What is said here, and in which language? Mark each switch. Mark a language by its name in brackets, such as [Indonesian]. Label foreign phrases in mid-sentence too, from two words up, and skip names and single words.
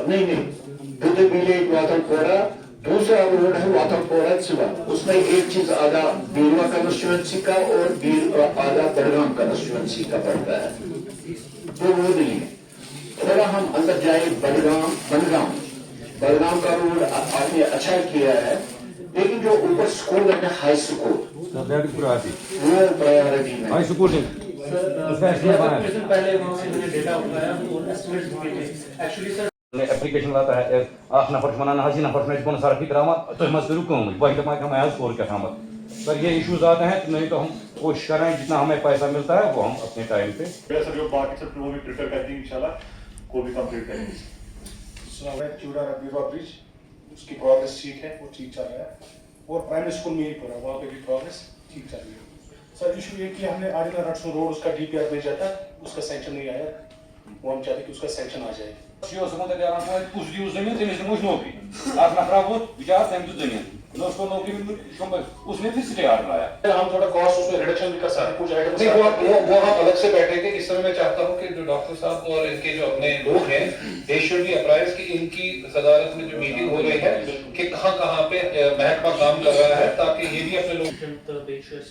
[Urdu] نہیں بدھ ویلیج واتل پورا دوسرا روڈ ہے واتل پورا سوا اس میں ایک چیز آدھا بیروا کنسٹیچوئنسی کا اور آدھا بڑگام کنسٹیچوئنسی کا پڑتا ہے تو وہ نہیں ہے تھوڑا ہم اندر جائے بڑگام کا روڈ آپ نے اچھا کیا ہے لیکن جو اوپر اسکول ہے [English] high school [Urdu] وہ پرائیورٹی میں [English] high school application [Urdu] لاتا ہے [Kashmiri] اخ نفر ونان حظ یہ نفر پن سڑک ترٛاوان تُہۍ ما کٔرِو کٲمٕے بہٕ دپہٕ [Urdu] ہمیں [Kashmiri] حظ کوٚر کیٛاہتامَتھ [Urdu] سر یہ ایشوز آتے ہیں نہیں تو ہم کوشش کر رہے ہیں جتنا ہمیں پیسہ ملتا ہے وہ ہم اپنے ٹائم پہ سر جو باقی سب وہ بھی پریفر کرتے ہیں انشاءاللہ کو بھی کمپلیٹ کریں گے چوڑا بیروا برج اس کی پروگریس ٹھیک ہے وہ ٹھیک چل رہا ہے اور پرائمری اسکول میں ہی پڑا وہاں پہ بھی پروگریس ٹھیک چل رہی ہے سر ایشو یہ کہ ہم نے آج رٹسون روڈ اس کا [English] DPR [Urdu] بھیجا تھا اس کا سینکشن نہیں آیا وہ ہم چاہتے کہ اس کا سینکشن آ جائے [Kashmiri] کُس دِیِو زٔمیٖن تٔمِس دِمو أسۍ نوکری اکھ نفرا ووت بِچار تٔمۍ دیُت زٔمیٖن [Urdu] نہ اس کو نوکری ملی اس نے پھر اسٹے آرڈر آیا ہم تھوڑا کاسٹ اس میں ریڈکشن بھی کر سکتے ہیں کچھ نہیں وہ ہم الگ سے بیٹھے تھے اس طرح میں چاہتا ہوں کہ جو ڈاکٹر صاحب اور ان کے جو اپنے لوگ ہیں [English] they should be apprised [Urdu] کہ ان کی صدارت میں جو میٹنگ ہو رہی ہے کہ کہاں پہ محکمہ کام کر رہا ہے تاکہ یہ بھی اپنے لوگ